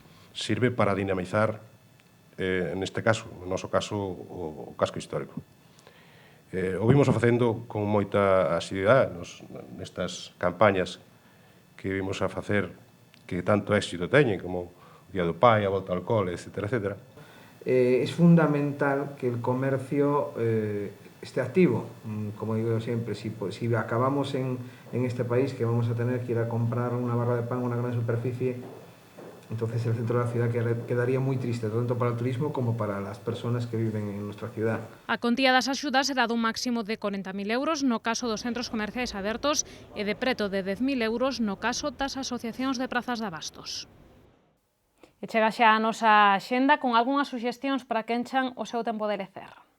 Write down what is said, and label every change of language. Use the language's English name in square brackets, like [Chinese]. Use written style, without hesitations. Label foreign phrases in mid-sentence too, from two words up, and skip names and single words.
[Galician] Sirve para dinamizar, neste caso, no noso caso, o casco histórico. O vimos facendo con moita asiduidade nestas campañas que vimos a facer que tanto éxito teñen, como o Día do Pai, a volta ao cole, etcétera, etcétera. [Spanish] Es fundamental que el comercio esté activo. Como digo siempre, si acabamos en este país que vamos a tener que ir a comprar una barra de pan en una gran superficie, entonces el centro de la ciudad quedaría muy triste, tanto para el turismo como para las personas que viven en nuestra ciudad. [Galician] A contía das axudas será dun máximo de 40.000 euros no caso dos centros comerciais abertos e de preto de 10.000 euros no caso das asociacións de prazas de abastos. E chega xa a nosa axenda con algunhas suxestións para que enchan o seu tempo de lecer.